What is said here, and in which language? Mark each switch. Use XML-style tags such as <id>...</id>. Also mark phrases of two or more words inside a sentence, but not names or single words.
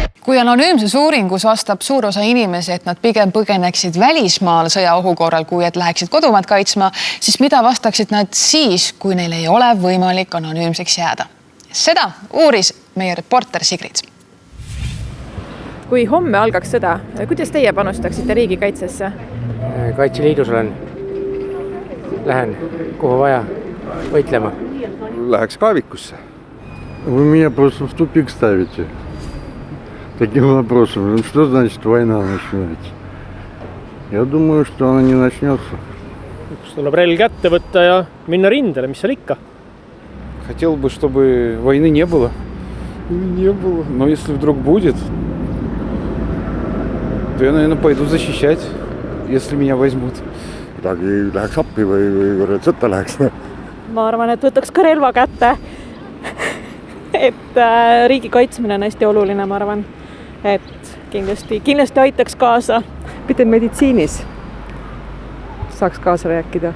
<et>Kui anonüümses uuringus vastab suur osa inimesi, et nad pigem põgeneksid välismaal sõjaohu korral, kui et läheksid kodumaad kaitsma, siis mida vastaksid nad siis, kui neil ei ole võimalik anonüümseks jääda? Seda uuris meie reporter Sigrid. Kui homme algaks sõda, kuidas teie panustaksite riigikaitsesse? Kaitseliidus olen. Lähen kuhu vaja võitlema. Läheks kaevikusse.</et> <ru>Вы меня просто в тупик ставите таким вопросом. Ну, что значит война начинается? Я думаю, что она не начнется.</ru> <et>Tuleb relv kätte võtta ja minna rindele, mis seal ikka.</et> <ru>Хотел бы, чтобы войны не было. Не было. Но если вдруг будет, то я, наверное, пойду защищать, если меня возьмут.</ru> <et>Kuidagi läheks appi või sõtta läheks. Ma arvan, et võtaks ka relva kätte. Et riigi kaitsmine on hästi oluline, ma arvan. Et kindlasti aitaks kaasa. Pide meditsiinis saaks kaasa rääkida.</et>